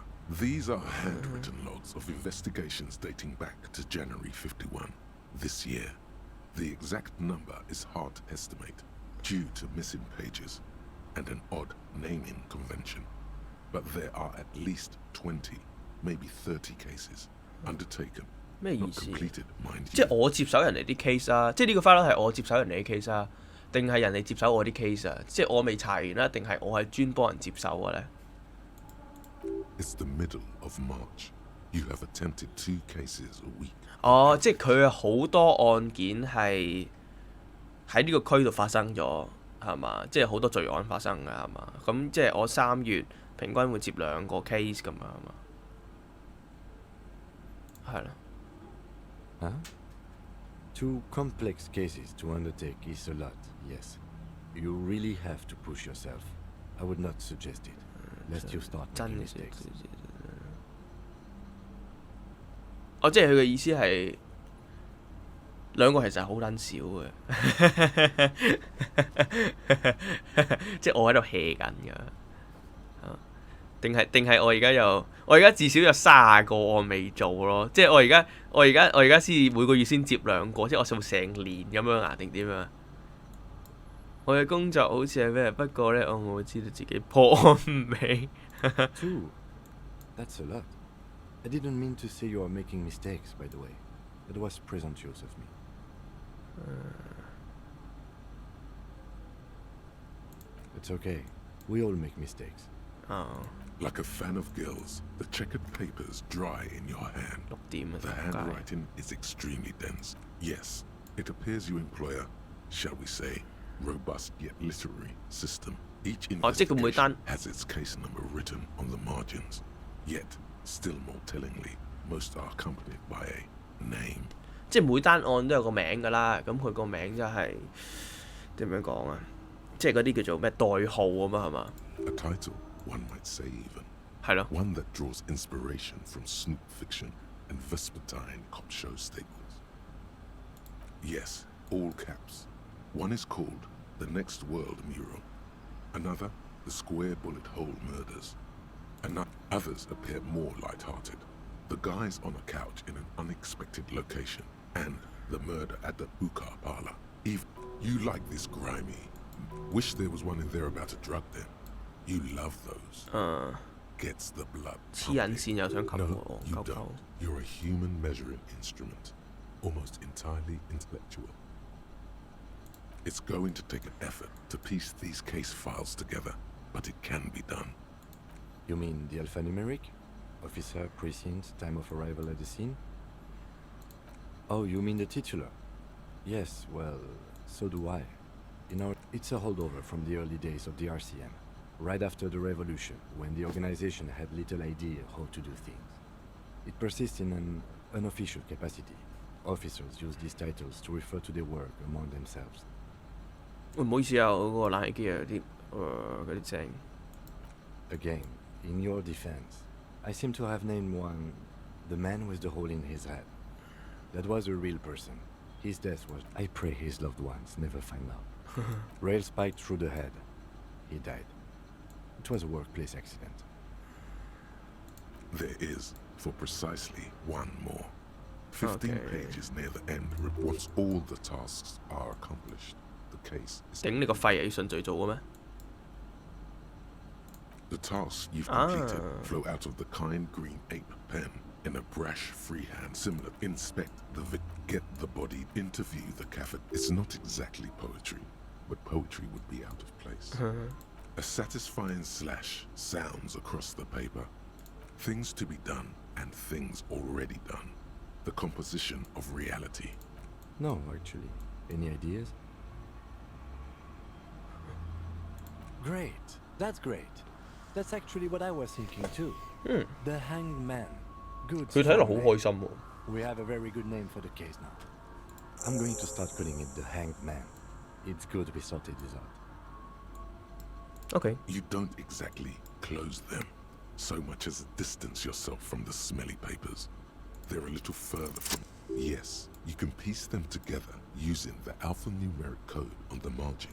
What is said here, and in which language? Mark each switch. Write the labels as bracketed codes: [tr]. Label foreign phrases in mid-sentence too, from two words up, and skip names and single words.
[en] These are handwritten logs of investigations dating back to January 51. This year, the exact number is hard to estimate due to missing pages and an odd naming convention. But there are at least 20, maybe 30 cases undertaken, [yue] 咩意 [en] not [yue] 思？ [en] completed, mind [yue] 即係 [en] you. [yue] 我接手人哋啲 case 啊，即係呢個 file 係我接手人哋啲 case 啊，定係人哋接手我啲 case 啊？即係我未查完啦，定係我係專幫人接手嘅咧？ [en] It's the middle of March. You have attempted 2 cases a week. [yue] 哦，即係佢有好多案件係喺呢個區度發生咗，係嘛？即係好多罪案發生㗎，係嘛？咁即係我3月平均會接2個 case 咁樣，係嘛？係咯。 Huh? [en] 2 complex cases to undertake is a lot, yes. You really have to push yourself. I would not suggest it. Lest you start [yue] 真 [en] making [yue] 嘅 [en] mistakes. [yue] 哦，即係佢嘅意思係2個其實好撚少嘅，即係我喺度 hea 緊㗎。定係我而家至少有30個案未做咯，即係我而家先每個月先接2個，即係我做成年咁樣啊？定點樣？我嘅工作好似係咩？不過咧，我冇知道自己破案未。 [en] 2? That's a lot. I didn't mean to say you are making mistakes, by the way. That was presumptuous of me. It's okay. We all make mistakes. [yue] 哦， [en] Like a fan of gills, the checkered papers dry in your hand. [yue] 6 點啊， [en] The [yue] 仆街！ [en] handwriting is extremely dense. Yes, it appears you employ a, shall we say, robust yet literary system. Each [yue] 哦，即係佢每單 [en] investigation has its case number written on the margins. Yet, still more tellingly, most are accompanied by a name. [yue] 即係每單案都有個名㗎啦，咁佢個名就係點樣講啊？即係嗰啲叫做咩代號咁啊？係嘛？ [en] A title, one might say even. [yue] 係咯。 [en] One that draws inspiration from snoop fiction and vespertine cop show staples. Yes, all caps. One is called the Next World mural. Another, the square bullet hole murders. And others appear more light-hearted. The guys on a couch in an unexpected location, and the murder at the hookah parlor. Even you like this grimy. Wish there was one in there about a drug den. You love those. Gets the blood. [yue] 黐人線又想擒 [en] No, [yue] 我， [en] you [yue] 鳩鳩 [en] don't. You're a human measuring instrument, almost entirely intellectual. It's going to take an effort to piece these case files together, but it can be done. You mean the alphanumeric? Officer, precinct, time of arrival at the scene? Oh, you mean the titular? Yes, well, so do I. It's a holdover from the early days of the RCM, right after the revolution, when the organization had little idea how to do things. It persists in an unofficial capacity. Officers use these titles to refer to their work among themselves. [yue] 喂，唔好意思啊，我嗰個冷氣機有啲嗰啲聲。 [en] Again, in your defense, I seem to have named one the man with the hole in his head. That was a real person. His death was... I pray his loved ones never find out. Rail spiked through the head. He died. It was a workplace accident. There is, for precisely one more. 15 Okay. pages near the end. Once all the tasks are accomplished, the case is... [yue] 頂你個肺啊！要順序做嘅咩？ [en] The tasks you've completed Ah. flow out of the kind green ape pen in a brash freehand similar. Inspect the get the body, interview the caffeine. It's not exactly poetry, but poetry would be out of place. A satisfying slash sounds across the paper. Things to be done and things already done. The composition of reality. No, actually. Any ideas? Great. That's great. That's actually what I was thinking too. The Hanged Man. Good. [yue] 佢睇落好 [en] strong [yue] 開心喎。 [en] name. We have a very good name for the case now. I'm going to start calling it the Hanged Man. It's good we sorted this out. OK， You don't exactly close them so much as distance yourself from the smelly papers. They're a little further from... Yes, you can piece them together using the alphanumeric code on the margin.